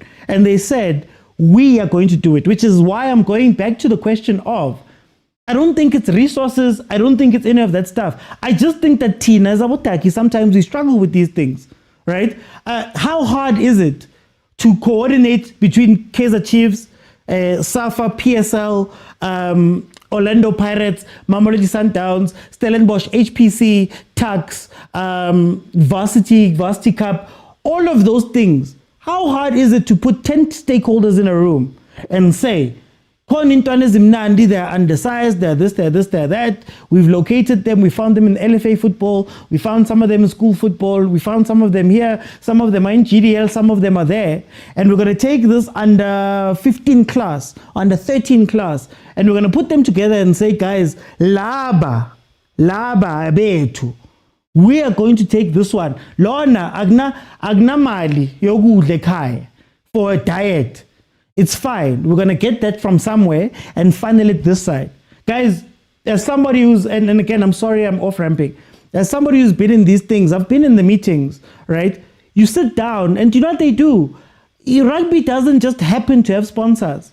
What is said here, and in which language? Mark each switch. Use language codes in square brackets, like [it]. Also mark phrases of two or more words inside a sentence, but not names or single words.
[en] And they said, we are going to do it, which is why I'm going back to the question of, I don't think it's resources. I don't think it's any of that stuff. I just think that Tina, as Abotaki, sometimes we struggle with these things, right? How hard is it to coordinate between Kaizer Chiefs, SAFA, PSL, Orlando Pirates, Mamelodi Sundowns, Stellenbosch, HPC, Tuks, Varsity Cup, all of those things? How hard is it to put 10 stakeholders in a room and say, they're undersized, they're this, they're that. We've located them, we found them in LFA football, we found some of them in school football, we found some of them here, some of them are in GDL, some of them are there. And we're going to take this under 15 class, under 13 class, and we're going to put them together and say, guys, [zu] laba betu. [en] We are going to take this one. [zu] Lona, agna mali, yogudle kai, [en] for a diet. It's fine. We're going to get that from somewhere and funnel it this side. Guys, as somebody who's, and again, I'm sorry I'm off-ramping. As somebody who's been in these things, I've been in the meetings, right? You sit down and you know what they do? Rugby doesn't just happen to have sponsors.